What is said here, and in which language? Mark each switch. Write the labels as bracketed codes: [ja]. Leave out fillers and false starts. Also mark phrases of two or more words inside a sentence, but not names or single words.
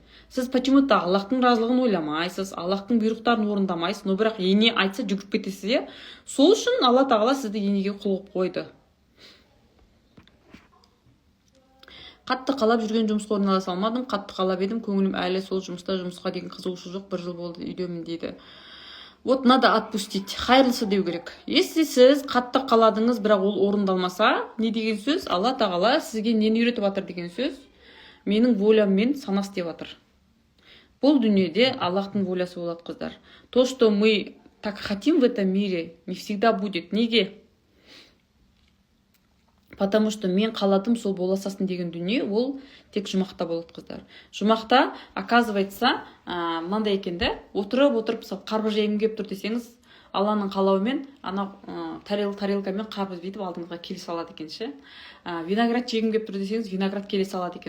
[kk] Сіз почему-то Аллахтың разылығын ойламайсыз, Аллахтың бұйрықтарын орындамайсыз, но бірақ ене айтса жүгіріп кетесіз, сол үшін Алла тағала сізді енеге құл қылып қойды. Қатты қалап жүрген жұмысқа орналаса алмадым, қатты қалап едім, көңілім әлі сол жұмысқа деген қызығушылық жоқ, 1 жыл болды үйдемін дейді. [ru] Надо отпустить, [kk] хайырлысы деу керек. Если сіз қатты қаладыңыз, бірақ ол орындалмаса, не деген сөз? Алла тағала сізге нені үйретіп жатыр деген сөз? Менің воляммен сана істеп жатыр. Бұл дүниеде Аллахтың волясы болады, қыздар. [ru] То, что мы так хотим в этом мире, не всегда будет. [kk] Неге? [ru] Потому что [kk] мен қаладым сол бола салсын деген дүние ол тек жұмақта болады, қыздар. Жұмақта, оказывается, мынандай екен да, отырып мысалы қарбыз жегім келіп тұр десеңіз, Алланың қалауымен ана тарелкамен қарбыз бүйтіп алдыңызға келе салады екен ше. Виноград жегім келіп тұр десеңіз, виноград келе салады екен.